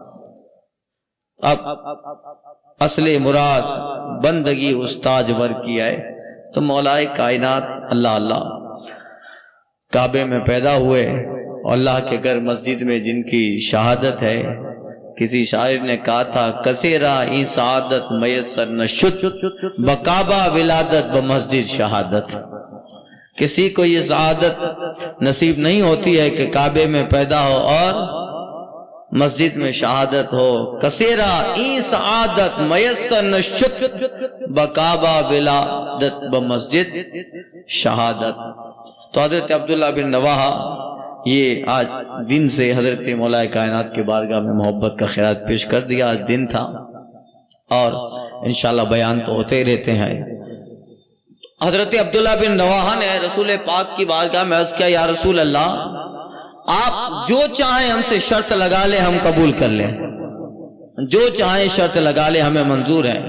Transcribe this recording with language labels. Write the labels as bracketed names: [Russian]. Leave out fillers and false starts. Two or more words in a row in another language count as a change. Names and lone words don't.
[Urdu] اب اصل مراد بندگی اس تاجور کی ہے۔ تو مولائے کائنات اللہ کعبے میں پیدا ہوئے، اور اللہ کے گھر مسجد میں جن کی شہادت ہے، کسی شاعر نے کہا تھا، [Persian] کثیرہ این سعادت میسر نشد، بکعبہ ولادت بمسجد شہادت۔ [Urdu] کسی کو یہ سعادت نصیب نہیں ہوتی ہے کہ کعبے میں پیدا ہو اور مسجد میں شہادت ہو۔ [Persian] کثیرہ این سعادت میسر نشد، بکعبہ ولادت بمسجد شہادت۔ [Urdu] تو حضرت عبداللہ بن رواحہ یہ آج دن سے حضرت مولا کائنات کے بارگاہ میں محبت کا خیرات پیش کر دیا۔ آج دن تھا اور انشاءاللہ بیان تو ہوتے ہی رہتے ہیں۔ حضرت عبداللہ بن رواحہ نے رسول پاک کی بارگاہ میں عرض کیا، [Arabic] یا رسول اللہ، [Urdu] آپ جو چاہیں ہم سے شرط لگا لیں، ہم قبول کر لیں، جو چاہیں شرط لگا لیں، ہمیں منظور ہے۔